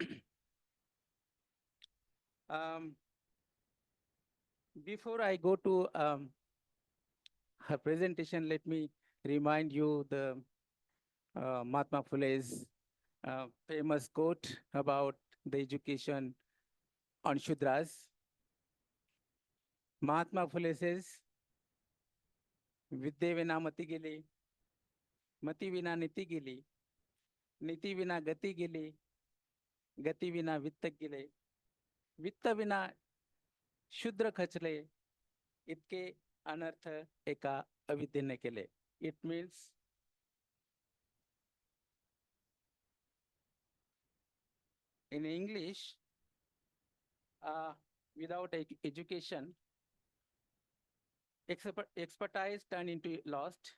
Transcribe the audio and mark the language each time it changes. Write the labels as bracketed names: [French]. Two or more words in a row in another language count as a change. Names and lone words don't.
[English] Before I go to her presentation, let me remind you the Mahatma Phule's famous quote about the education on Shudras. Mahatma Phule says, [Marathi] "विद्या विना मति गेली, मति विना नीति गेली, नीति विना गति गेली, गति विना वित्त गेले, वित्त विना शूद्र खचले इतके अनर्थ एका अविद्येने केले." [English] It means in English, without education, expertise turned into lost.